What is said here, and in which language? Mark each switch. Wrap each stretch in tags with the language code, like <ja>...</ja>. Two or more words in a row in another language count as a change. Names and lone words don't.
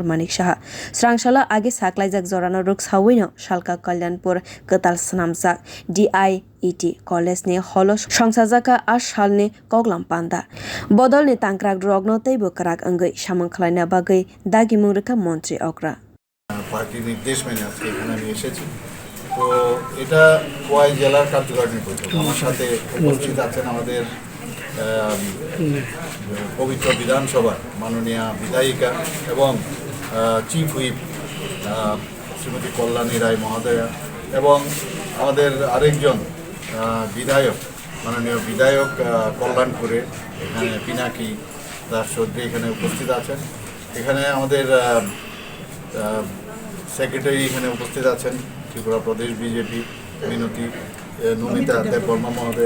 <trp>Manik saha Swrang sala age saklaijak jorano ruk sawino salka Kalyanpur katal snamjak DIET college ni holo songsajaka salni koklam panda bodolni tangkrak rogno teibo karak angoi samang khwlaina bagai dagi mungrika Montri okra</trp> <bn>পার্টির নির্দেশ মেনে আজকে এখানে আমি এসেছি তো এটা খোয়াই জেলার কার্যকারিণী বৈঠক আমার সাথে উপস্থিত আছেন আমাদের পবিত্র বিধানসভার মাননীয় বিধায়িকা এবং চিফ হুইপ শ্রীমতী কল্যাণী রায় মহোদয়া এবং আমাদের আরেকজন বিধায়ক মাননীয় বিধায়ক কল্যাণপুরে এখানে পিনাকি দাস চৌধুরী এখানে উপস্থিত আছেন এখানে আমাদের সেক্রেটারি এখানে উপস্থিত আছেন ত্রিপুরা প্রদেশ বিজেপি মিনতি নমিতা দেববর্মা মহোদয়</bn>